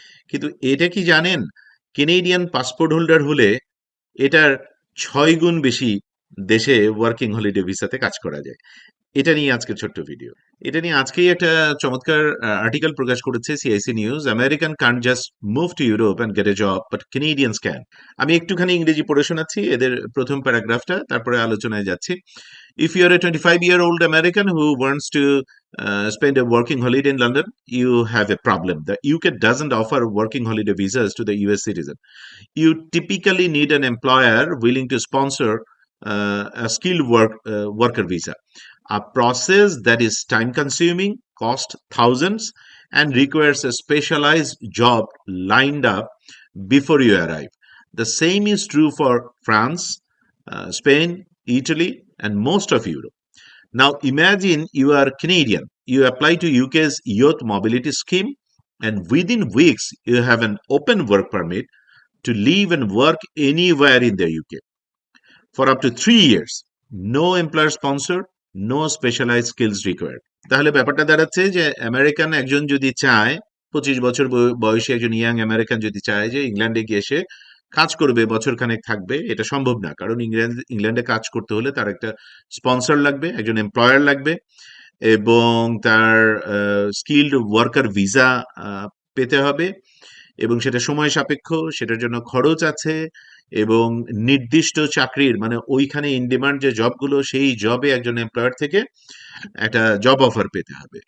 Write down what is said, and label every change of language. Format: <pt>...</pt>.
<bn>কিন্তু এটা কি জানেন কেনেডিয়ান পাসপোর্ট হোল্ডার হলে এটার 6 গুণ বেশি দেশে ওয়ার্কিং হলিডে ভিসাতে কাজ করা যায়। এটা নিয়ে আজকের ছোট্ট ভিডিও। এটা নিয়ে আজকেই একটা চমৎকার আর্টিকেল প্রকাশ করেছে CIC news.</bn> <en>American can't just move to Europe and get a job but Canadians can.</en> <bn>আমি একটুখানি ইংরেজি পড়ে শোনাচ্ছি এদের প্রথম প্যারাগ্রাফটা, তারপরে আলোচনায় যাচ্ছি।</bn> <en>If you're a 25-year-old American who wants to spend a working holiday in London, you have a problem. The UK doesn't offer working holiday visas to the US citizen. You typically need an employer willing to sponsor a skilled worker visa, a process that is time consuming, costs thousands, and requires a specialized job lined up before you arrive. The same is true for France, Spain, Italy, and most of Europe. Now imagine you are Canadian. You apply to UK's Youth Mobility Scheme, and within weeks you have an open work permit to live and work anywhere in the UK for up to 3 years. No employer sponsor, no specialized skills required.</en> <bn>তাহলে ব্যাপারটা দাঁড়াচ্ছে যে American একজন যদি চায়, 25 বছর বয়সী একজন ইয়াং আমেরিকান যদি চায় যে ইংল্যান্ডে গিয়ে সে কাজ করবে, বছরখানেক থাকবে, এটা সম্ভব না। কারণ ইংল্যান্ডে কাজ করতে হলে তার একটা স্পন্সর লাগবে, একজন এমপ্লয়ার লাগবে, এবং তার স্কিল্ড ওয়ার্কার ভিসা পেতে হবে, এবং সেটা সময় সাপেক্ষ, সেটার জন্য খরচ আছে, এবং নির্দিষ্ট চাকরির মানে ওইখানে ইন ডিমান্ড যে জবগুলো, সেই জবে একজন এমপ্লয়ার থেকে একটা জব অফার পেতে হবে।</bn>